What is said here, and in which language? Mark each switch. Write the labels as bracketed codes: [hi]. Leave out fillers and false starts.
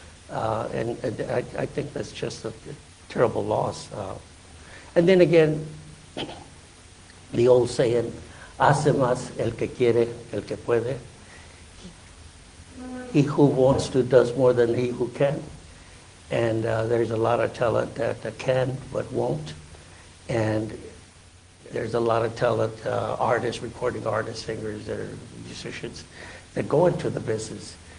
[en] And I think that's just a terrible loss. And then again, the old saying, [es] hace más el que quiere, el que puede. [en] He who wants to does more than he who can. And there's a lot of talent that can but won't. And there's a lot of talent, artists, recording artists, singers, or musicians that go into the business.